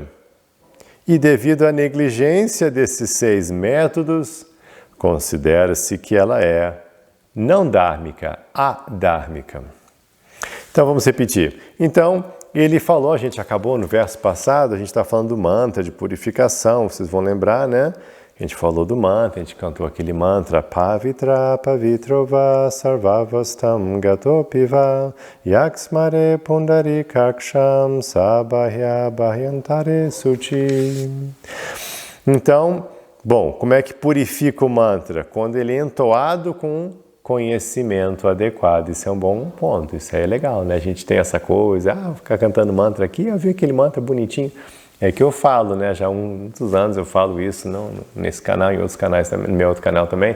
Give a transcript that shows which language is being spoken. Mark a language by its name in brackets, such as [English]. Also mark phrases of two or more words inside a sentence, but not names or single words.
[Portuguese] E devido à negligência desses 6 métodos, considera-se que ela é não dhármica, adhármica. Então vamos repetir. Então, ele falou, a gente acabou no verso passado, a gente está falando do mantra de purificação, vocês vão lembrar, né? A gente falou do mantra, a gente cantou aquele mantra [Sanskrit] Pavitra Pavitrova Sarvavastam Gatopiva Yaksmare Pundarikaksham Sabahya Bahyantare Suchi. [Portuguese] Então, bom, como é que purifica o mantra? Quando ele é entoado com conhecimento adequado. Isso é um bom ponto, isso aí é legal, né? A gente tem essa coisa, ficar cantando mantra aqui, eu vi aquele mantra bonitinho. É que eu falo, né? Já há muitos anos eu falo isso, não nesse canal, em outros canais também, no meu outro canal também.